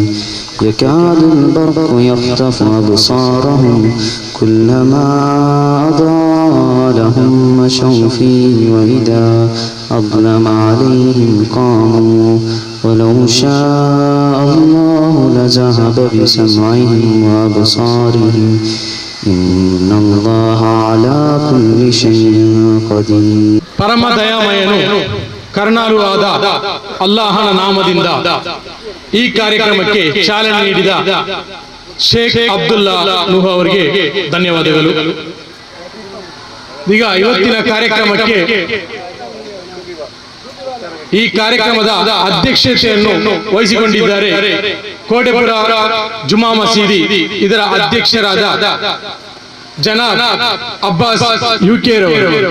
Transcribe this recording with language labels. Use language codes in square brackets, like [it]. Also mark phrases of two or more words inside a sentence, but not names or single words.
[ar] يكاد البرق يخطف أبصارهم كلما أضاء لهم مشوا فيه وإذا أظلم عليهم قاموا ولو شاء الله لذهب بسمعهم وأبصارهم إن الله على كل شيء قدير. [kn] ಪರಮ ದಯಾಮಯನು ಕರುಣಾಳು ಆದ ಅಲ್ಲಾಹನ ನಾಮದಿಂದ ಈ ಕಾರ್ಯಕ್ರಮಕ್ಕೆ ಚಾಲನೆ ನೀಡಿದ ಶೇಖ್ ಅಬ್ದುಲ್ಲಾ ನೂಹ್ ಅವರಿಗೆ ಧನ್ಯವಾದಗಳು. ಈಗ ಇವತ್ತಿನ ಕಾರ್ಯಕ್ರಮಕ್ಕೆ ಈ ಕಾರ್ಯಕ್ರಮದ ಅಧ್ಯಕ್ಷತೆಯನ್ನು ವಹಿಸಿಕೊಂಡಿದ್ದಾರೆ ಕೋಟೆಪುರ ಜುಮಾ ಮಸೀದಿ ಇದರ ಅಧ್ಯಕ್ಷರಾದ ಜನಾಬ್ ಅಬ್ಬಾಸ್ UK ರವರು.